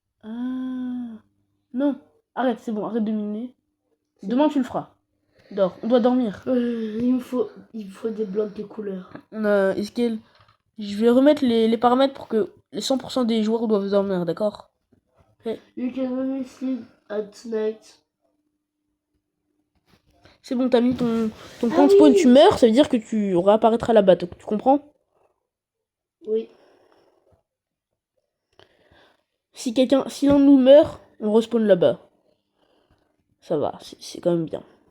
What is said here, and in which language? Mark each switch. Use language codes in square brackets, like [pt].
[fr] Ah. Non. Arrête, c'est bon, arrête de miner. Demain, tu le feras. Dors, on doit dormir. Il me faut des blocs de couleurs. Est-ce qu'elle... Je vais remettre les paramètres pour que les 100% des joueurs doivent dormir, d'accord? [en] You can only sleep at night. [fr] C'est bon, t'as mis ton Ah point de spawn, oui. tu meurs, ça veut dire que tu réapparaîtras là-bas, tu comprends? Oui. Si l'un de nous meurt, on respawn là-bas. Ça va, c'est quand même bien.